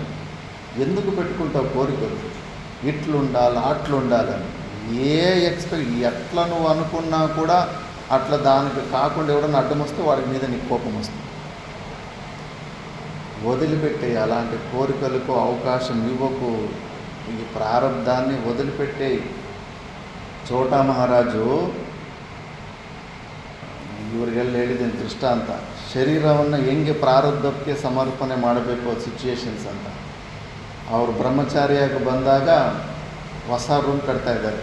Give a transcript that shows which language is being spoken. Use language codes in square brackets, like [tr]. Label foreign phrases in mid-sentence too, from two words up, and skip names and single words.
[te] ఎందుకు పెట్టుకుంటావు కోరికలు? ఇట్లుండాలి అట్లుండాలని. ఎట్లా నువ్వు అనుకున్నా కూడా అట్లా దానికి కాకుండా ఎవడన్నా అడ్డం వస్తే వాడి మీద నీకు కోపం వస్తుంది. వదిలిపెట్టే, అలాంటి కోరికలకు అవకాశం ఇవ్వకు. ఈ ప్రారంధాన్ని వదిలిపెట్టే. [kn] ಚೋಟಾ ಮಹಾರಾಜು ಇವರಿಗೆಲ್ಲ ಹೇಳಿದ್ದೇನೆ ದೃಷ್ಟಾಂತ. ಶರೀರವನ್ನು ಹೆಂಗೆ ಪ್ರಾರಬ್ಧಕ್ಕೆ ಸಮರ್ಪಣೆ ಮಾಡಬೇಕು ಸಿಚುಯೇಷನ್ಸ್ ಅಂತ. ಅವರು ಬ್ರಹ್ಮಚಾರಿಯಾಗಿ ಬಂದಾಗ ಹೊಸ ರೂಮ್ ಕಟ್ತಾ ಇದ್ದಾರೆ.